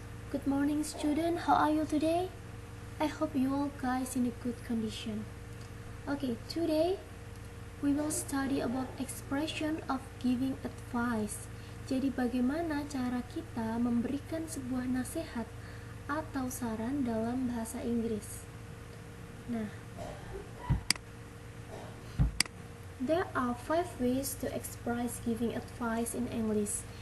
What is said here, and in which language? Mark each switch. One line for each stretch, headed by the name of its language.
English: Good morning student, how are you today? I hope you all guys in a good condition. Okay, today we will study about expression of giving advice.
Indonesian: Jadi bagaimana cara kita memberikan sebuah nasihat atau saran dalam bahasa Inggris.
English: Nah, there are 5 ways to express giving advice in English.